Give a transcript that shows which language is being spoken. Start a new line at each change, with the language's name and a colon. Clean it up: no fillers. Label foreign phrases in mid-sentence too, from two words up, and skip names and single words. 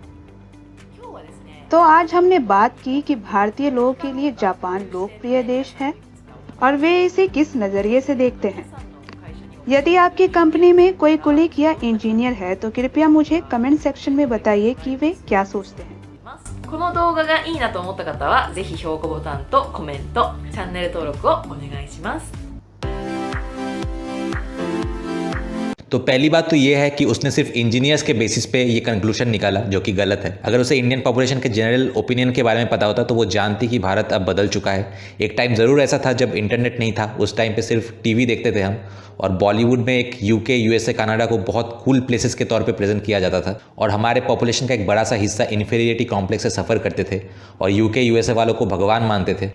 Hindi: तो आज हमने बात की कि भारतीय लोगों के लिए जापान लोकप्रिय देश है और वे इसे किस नजरिए से देखते हैं। यदि आपकी कंपनी में कोई कुलीग या इंजीनियर है तो कृपया मुझे
English: comment section
Hindi: में बताइए कि वे क्या सोचते हैं।
Japanese: この動画がいいなと思った方はぜひ評価ボタンとコメント、チャンネル登録をお願いします。
Hindi: तो पहली बात तो ये है कि उसने सिर्फ इंजीनियर्स के बेसिस पे ये कंक्लूजन निकाला, जो कि गलत है। अगर उसे
English: Indian population
Hindi: के
English: general opinion
Hindi: के बारे में पता होता तो वो जानती कि भारत अब बदल चुका है। एक टाइम ज़रूर ऐसा था जब इंटरनेट नहीं था, उस टाइम पे सिर्फ टीवी देखते थे हम, और बॉलीवुड में एक यूके, यूएसए, कनाडा को बहुत
English: cool places
Hindi: के तौर पे प्रेजेंट किया जाता था और हमारे पॉपुलेशन का एक बड़ा सा हिस्सा
English: inferiority complex
Hindi: से सफ़र करते थे और यूके, यूएसए वालों को भगवान मानते थे।